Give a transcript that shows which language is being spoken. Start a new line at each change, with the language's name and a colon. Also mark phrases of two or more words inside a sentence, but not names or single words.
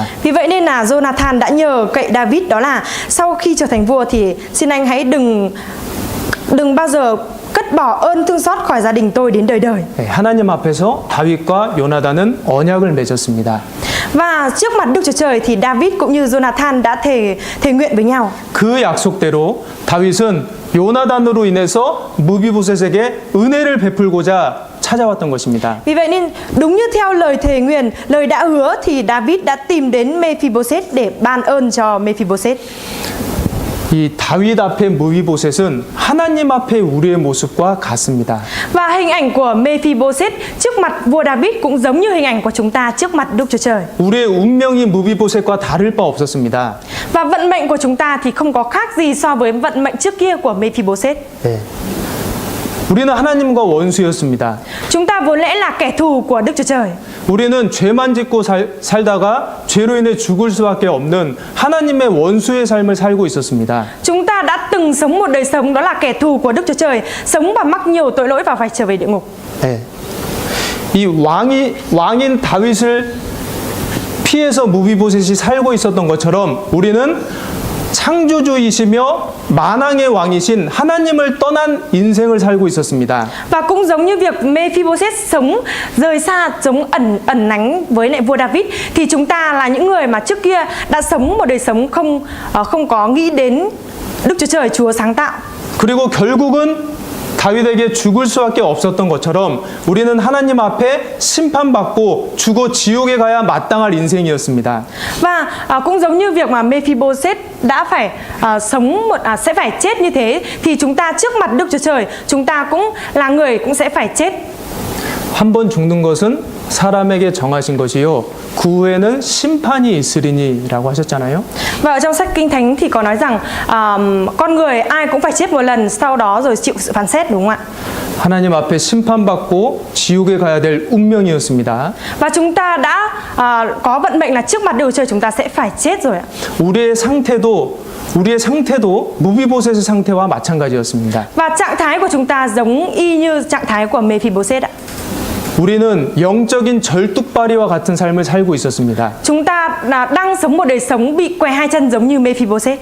Vietnamese: Vì vậy nên là Jonathan đã nhờ cậy David đó là sau khi trở thành vua thì xin anh hãy đừng bao giờ cất bỏ ơn thương xót khỏi gia đình tôi đến đời đời.
Korean: 네, 하나님 앞에서 다윗과 요나단은 언약을 맺었습니다.
Vietnamese: Và trước mặt Đức Chúa Trời thì David cũng như Jonathan đã thề nguyện với nhau.
Korean: 그 약속대로 다윗은 요나단으로 인해서 무비보셋에게 은혜를 베풀고자 찾아왔던 것입니다.
Vietnamese: Vì vậy nên đúng như theo lời thề nguyện, lời đã hứa thì David đã tìm đến Mephibosheth để ban ơn cho Mephibosheth.
Korean: 이 다윗 앞에 무비보셋은 하나님 앞에 우리의 모습과 같습니다.
Vietnamese: Và hình ảnh của Mephibosheth trước mặt vua David cũng giống như hình ảnh của chúng ta trước mặt Đức Chúa Trời.
Korean: 우리의 운명이 무비보셋과 다를 바 없었습니다.
Vietnamese: Và vận mệnh của chúng ta thì không có khác gì so với vận mệnh trước kia của Mephibosheth.
Korean: 네. 우리는 하나님과 원수였습니다.
Vietnamese: Chúng ta vốn lẽ là kẻ thù của Đức Chúa Trời.
Korean: 우리는 죄만 짓고 살다가 죄로 인해 죽을 수밖에 없는 하나님의 원수의 삶을 살고 있었습니다.
Vietnamese: Chúng ta đã từng sống một đời sống đó là kẻ thù của Đức Chúa Trời, sống và mắc nhiều tội lỗi và phải trở về địa ngục.
Korean: 네. 이 왕인 다윗을 피해서 무비보셋이 살고 있었던 것처럼 우리는 창조주이시며 만왕의 왕이신 하나님을 떠난 인생을 살고 있었습니다.
Vietnamese: Và cũng giống như việc Mephibosheth sống rời xa, sống ẩn nánh với lại vua David, thì chúng ta là những người mà trước kia đã sống một đời sống không có nghĩ đến Đức Chúa Trời, Chúa sáng tạo.
Korean: 그리고 결국은 다윗에게 죽을 수밖에 없었던 것처럼 우리는 하나님 앞에 심판받고 죽어 지옥에 가야 마땅할 인생이었습니다.
Vietnamese: Và cũng giống như việc mà Mephibosheth đã phải sẽ phải chết như thế, thì chúng ta trước mặt Đức Chúa Trời, chúng ta cũng là người cũng sẽ phải chết.
Korean: 한 번 죽는 것은 사람에게 정하신 것이요 그 후에는 심판이 있으리니라고 하셨잖아요.
Vietnamese: Và ở trong sách Kinh Thánh thì có nói rằng con người ai cũng phải chết một lần, sau đó rồi chịu sự phán xét, đúng không ạ?
Korean: 하나님 앞에 심판받고 지옥에 가야 될 운명이었습니다.
Vietnamese: Và chúng ta đã có vận mệnh là trước mặt Đức Chúa Trời chúng ta sẽ phải chết rồi ạ.
Korean: 우리의 상태도 무비보셋의 상태와 마찬가지였습니다.
Vietnamese: Và trạng thái của chúng ta giống y như trạng thái của Mephibosheth ạ.
Korean: 우리는 영적인 절뚝발이와 같은 삶을 살고 있었습니다.
Vietnamese: Chúng ta đang sống một đời sống bị què hai chân giống như Mephibosheth.